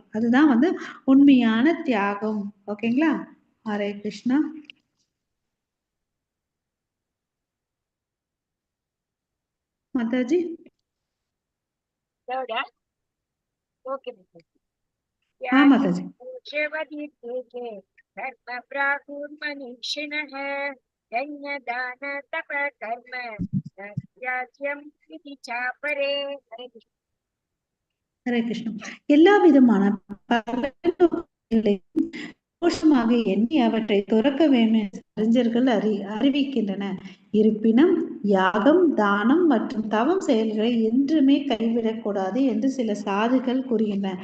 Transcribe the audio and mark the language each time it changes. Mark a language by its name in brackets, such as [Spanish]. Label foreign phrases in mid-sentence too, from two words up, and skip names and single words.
[Tamil] அதுதான் வந்து உண்மையான தியாகம். ஓகேங்களா? ஹரே கிருஷ்ணா. மாதாஜி. ओके மாதாஜி. [Sanskrit] धर्म प्राहुर्मनीषिणः यज्ञदान तप कर्म न त्याज्यम् इति चापरे. हरे कृष्ण. [Tamil] ஹரே கிருஷ்ணா. எல்லா விதமான தோஷமாக எண்ணி அவற்றை துறக்க வேண்டும் என்று அறிஞர்கள் அறிவிக்கின்றன. இருப்பினும் யாகம், தானம் மற்றும் தவம் செயல்களை என்றுமே கைவிடக்கூடாது என்று சில சாதுகள் கூறுகின்றன.